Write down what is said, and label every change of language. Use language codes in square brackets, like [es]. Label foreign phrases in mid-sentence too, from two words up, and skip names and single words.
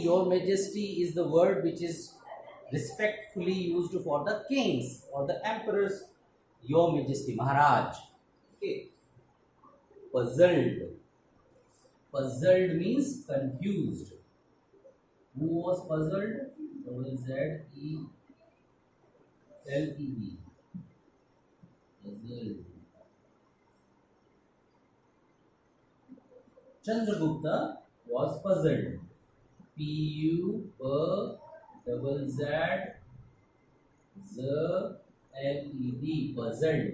[en] Your Majesty is the word which is respectfully used for the kings or the emperors. Your Majesty, Maharaj. Okay. Puzzled. Puzzled means confused. Who was puzzled? Z-E-L-E-D. Puzzled. Chandragupta was puzzled. P-U-Z-Z-Z-L-E-D. Puzzled.